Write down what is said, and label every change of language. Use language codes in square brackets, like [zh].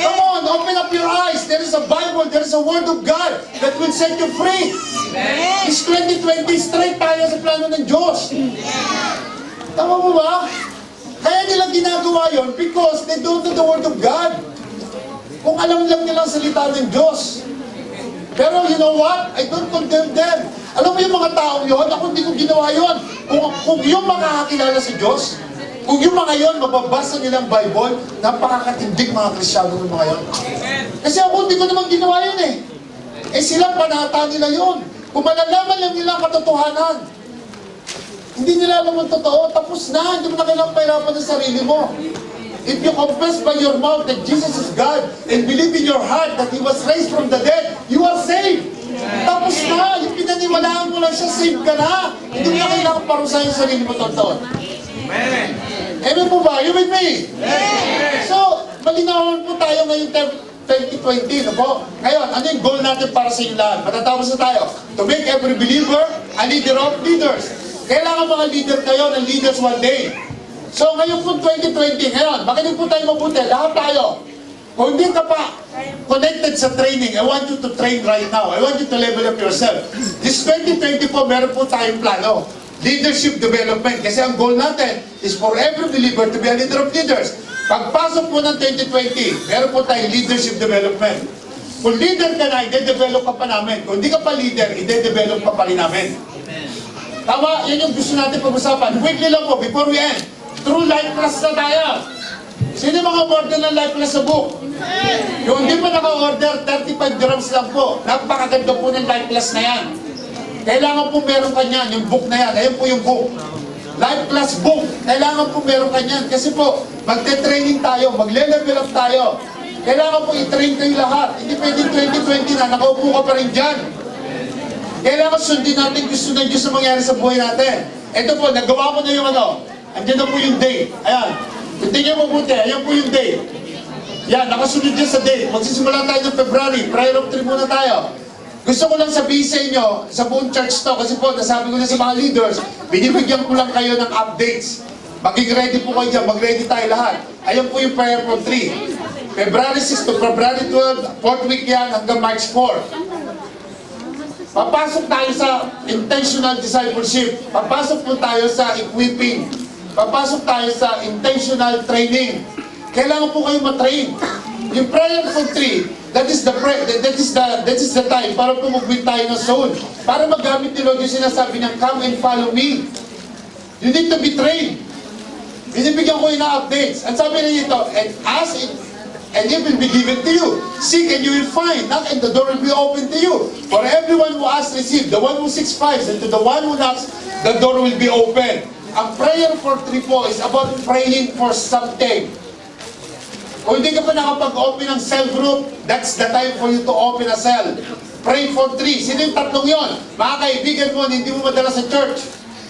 [en] Come on, open up your eyes. There is a Bible, there is a Word of God that will set you free. Amen. [tl] It's 2020, straight tayo sa plano ng Diyos. Tama mo ba? [en] Kaya nila ginagawa yon because they don't know the Word of God. [tl] Kung alam lang nila ang salita ng Diyos. Pero you know what? I don't condemn them. Alam mo yung mga taong yon, ako hindi ko ginawa yon. Kung yung makakakilala sa Diyos, kung yung mga yon, mababasa nilang Bible, napakakatindig mga Kristyano ng mga yon. Kasi ako hindi ko naman ginawa yun eh. Eh sila, panata nila yon. Kung malalaman lang nila ang katotohanan, hindi nila alam ang totoo, tapos na, hindi mo na kailangang pahirapan ng sarili mo. [en] If you confess by your mouth that Jesus is God and believe in your heart that He was raised from the dead, you are saved. [tl] Tapos na, yung pinaniwalaan mo lang siya, saved ka na. Hindi mo na kailangang parusahin yung sarili mo taon-taon. [en] Amen. [tl] Amen po ba? You with me? So, malinawan po tayo ngayong 2020, no po? Ngayon, ano yung goal natin para sa inyo lahat? Matatapos na tayo. [en] To make every believer a leader of leaders. [tl] Kailangan mga leader kayo ng leaders one day. So, ngayon po 2020, ngayon, makinig po tayo mabuti, lahat tayo. [en] Kung hindi ka pa connected sa training, I want you to train right now. I want you to level up yourself. This 2020 po, meron po tayong plano. Leadership development. Kasi ang goal natin is for every believer to be a leader of leaders. [tl] Pagpasok po ng 2020, meron po tayong leadership development. Kung leader ka na, i-develop ka pa namin. Kung hindi ka pa leader, i-develop ka pa rin namin. Tama? Yan yung gusto natin pag-usapan. [en] Quickly lang po, before we end. True life class na tayo. [tl] Sino yung mga order ng life class sa book? Yung hindi pa naka-order, 35 dirhams lang po. Napakaganda po ng life class na yan. Kailangan po meron ka niyan, yung book na yan. Ayan po yung book. Life class book. Kailangan po meron ka niyan. Kasi po, magte-training tayo, magle-level up tayo. Kailangan po i-train kayo lahat. Hindi pwede 2020 na, nakaupo ka pa rin dyan. Kailangan sundin natin gusto ng Diyos na mangyari sa buhay natin. Ito po, nagawa ko na yung ano. Andiyan na po yung date. Ayan. Tingnan mo mabuti. Ayan po yung date. Yan, nakasunod dyan sa date. Magsisimula tayo ng February. Prayer of 3 muna tayo. Gusto ko lang sabihin sa inyo, sa buong church to, kasi po, nasabi ko na sa mga leaders, binibigyan ko lang kayo ng updates. Maging ready po kayo dyan. Mag-ready tayo lahat. Ayan po yung prayer from 3. February 6 to February 12, 4th week yan hanggang March 4. Papasok tayo sa intentional discipleship. Papasok po tayo sa equipping. Papasok tayo sa intentional training. Kailangan po kayo matrain. [en] Yung prayer for 3, that is the time para po mag-win tayo ng soul. Para magamit ni Lord yung sinasabi niya, [tl] come and follow me. You need to be trained. Binibigyan ko yung updates. [en] At sabi na dito, and ask it, and it will be given to you. Seek and you will find. Knock and the door will be open to you. For everyone who asks, receive. The one who seeks, finds. And to the one who knocks, the door will be open. Ang prayer for 3 po is about praying for something. Kung hindi ka pa nakapag-open ng cell group, that's the time for you to open a cell. [tl] Pray for 3. Sino yung tatlong yon? Mga kaibigan mo, hindi mo madala sa church.